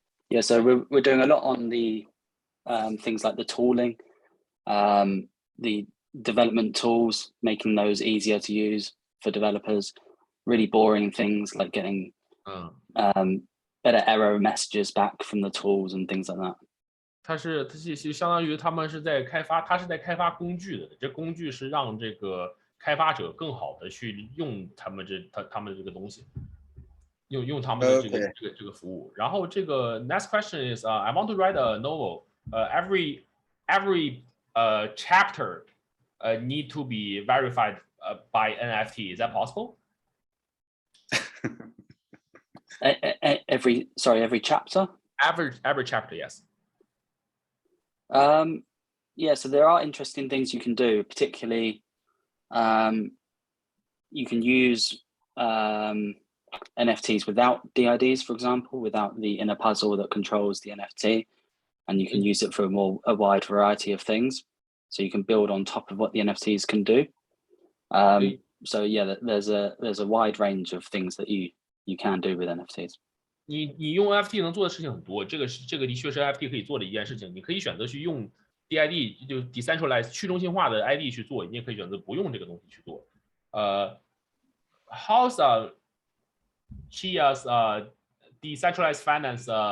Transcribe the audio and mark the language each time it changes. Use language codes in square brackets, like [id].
[en] Yeah, so we're doing a lot on the things like the tooling, the development tools, making those easier to use for developers. Really boring things like getting better error messages back from the tools and things like that. [zh] 它相当于他是在开发工具的，这工具是让这个开发者更好的去用他们的这个东西，用他们的这个服务。然后这个 [en] next question is I want to write a novel. Every chapter need to be verified by NFT. Is that possible? Every chapter. Every chapter, yes. Yeah, so there are interesting things you can do, particularly you can use NFTs without DIDs, for example, without the inner puzzle that controls the NFT, and you can use it for a wide variety of things. So you can build on top of what the NFTs can do. So yeah, there's a wide range of things that you can do with NFTs. [zh] 你用 NFT 能做的事情很多，这个的确是 NFT 可以做的一件事情。你可以选择去用 DID， 就 decentralized 去中心化的 ID 去做，你也可以选择不用这个东西去做。 [en] How's Chia's decentralized finance?